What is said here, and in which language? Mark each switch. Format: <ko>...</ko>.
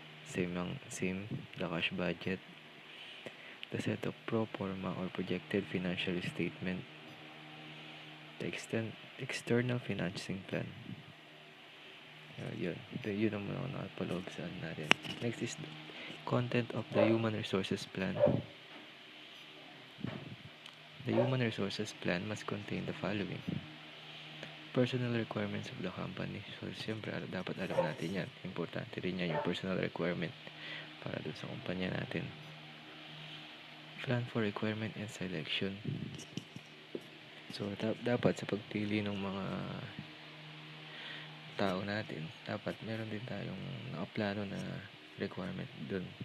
<en>Same, the cash budget. The set of pro forma or projected financial statement. The external financing plan.</en> <tl>Yun ang mga nakapaloob sa natin.</tl> <en>Next is content of the human resources plan. The human resources plan must contain the following. Personal requirements of the company.</en> <tl>So, siyempre, dapat alam natin yan. Importante rin yan yung personal requirement para dun sa kumpanya natin.</tl> <en>Plan for requirement and selection.</en> <tl>So, dapat sa pagpili ng mga tao natin, dapat meron din tayong nakaplano na requirement dun.</tl>